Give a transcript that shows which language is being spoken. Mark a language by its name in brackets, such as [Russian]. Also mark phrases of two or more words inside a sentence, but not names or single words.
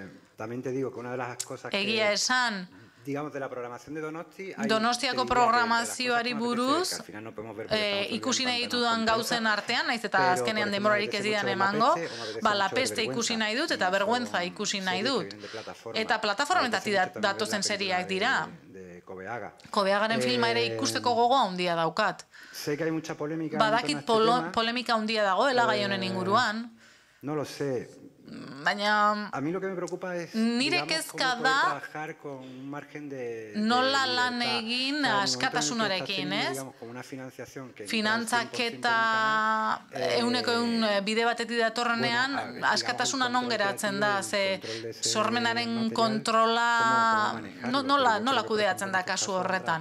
[Basque] Egia esan, Donostiako programazioari buruz ikusi nahi ditudan gauzen artean, naiz eta azkenean denborarik ez didan emango, La Peste ikusi nahi dut eta Vergüenza ikusi nahi dut. Eta plataformetatik datozen seriak dira. Coveaga. Coveagaren filma ere ikusteko gogoa handia daukat. [Spanish] Sé que hay mucha polémica. [Basque] Badakit polemika handia dagoela gai honen inguruan. [Spanish] No lo sé. [Basque] Baina [Spanish] a mí lo que me preocupa es [Basque] nire kezka da nola lan egin askatasunarekin, ez? Finantzaketa 100% bide batetik datorrenean askatasuna non geratzen da, ze sormenaren kontrola nola kudeatzen da kasu horretan.